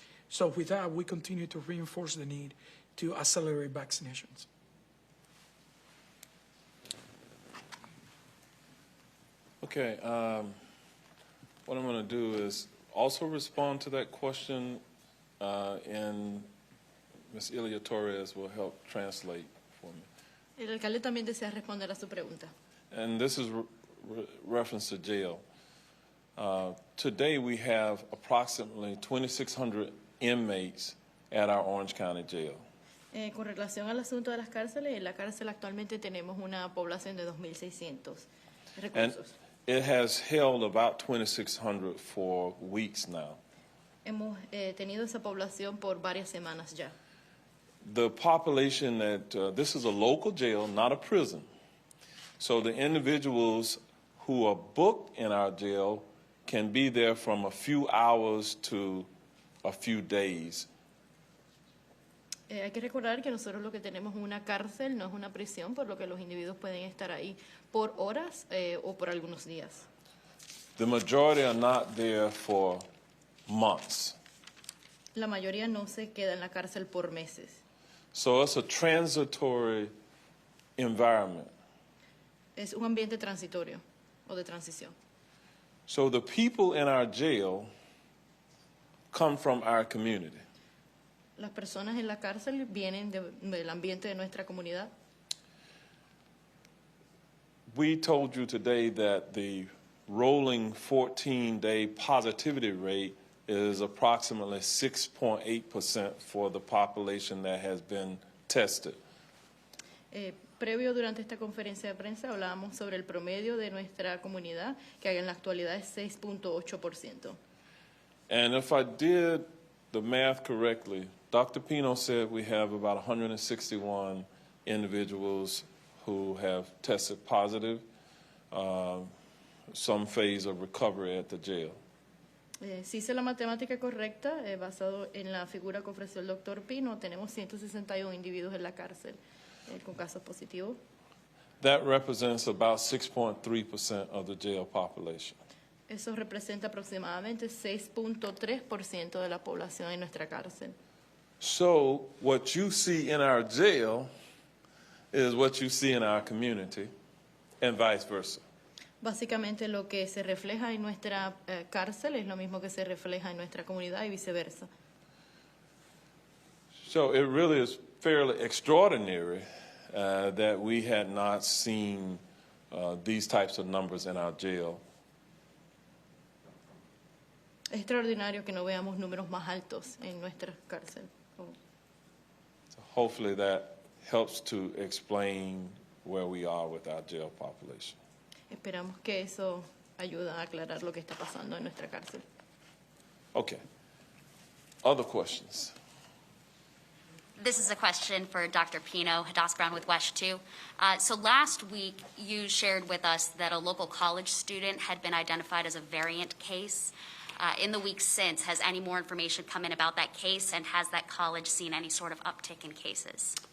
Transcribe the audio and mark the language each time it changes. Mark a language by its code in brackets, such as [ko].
[en] So with that, we continue to reinforce the need to accelerate vaccinations. Okay, what I'm going to do is also respond to that question, and Ms. Ilia Torres will help translate for me. [es] El alcalde también desea responder a su pregunta. [en] And this is reference to jail. Today we have approximately 2,600 inmates at our Orange County Jail. [es] Con relación al asunto de las cárceles, en la cárcel actualmente tenemos una población de 2.600 [en] And [es] reclusos. [en] it has held about 2,600 for weeks now. [es] Hemos tenido esa población por varias semanas ya. [en] The population that, this is a local jail, not a prison. So the individuals who are booked in our jail can be there from a few hours to a few days. [es] Hay que recordar que nosotros lo que tenemos es una cárcel, no es una prisión, por lo que los individuos pueden estar ahí por horas o por algunos días. [en] The majority are not there for months. [es] La mayoría no se queda en la cárcel por meses. [en] So it's a transitory environment. [es] Es un ambiente transitorio o de transición. [en] So the people in our jail come from our community. [es] Las personas en la cárcel vienen del ambiente de nuestra comunidad. [en] We told you today that the rolling 14-day positivity rate is approximately 6.8% for the population that has been tested. [es] Previo durante esta conferencia de prensa hablábamos sobre el promedio de nuestra comunidad, que en la actualidad es 6.8%. [en] And if I did the math correctly, Dr. Pino said we have about 161 individuals who have tested positive, some phase of recovery at the jail. [es] Si hice la matemática correcta, basado en la figura que ofreció el doctor Pino, tenemos 161 individuos en la cárcel con casos positivos. [en] That represents about 6.3% of the jail population. [es] Eso representa aproximadamente 6.3% de la población en nuestra cárcel. [en] So what you see in our jail is what you see in our community, and vice versa. [es] Básicamente lo que se refleja en nuestra cárcel es lo mismo que se refleja en nuestra comunidad y viceversa. [en] So it really is fairly extraordinary that we had not seen these types of numbers in our jail. [es] Es extraordinario que no veamos números más altos en nuestra cárcel. [en] So hopefully that helps to explain where we are with our jail population. [es] Esperamos que eso ayude a aclarar lo que está pasando en nuestra cárcel. [en] Okay. Other questions? This is a question for Dr. Pino, Hadass Brown with WESH 2. So last week, you shared with us that a local college student had been identified as a variant case. In the weeks since, has any more information come in about that case, and has that college seen any sort of uptick in cases?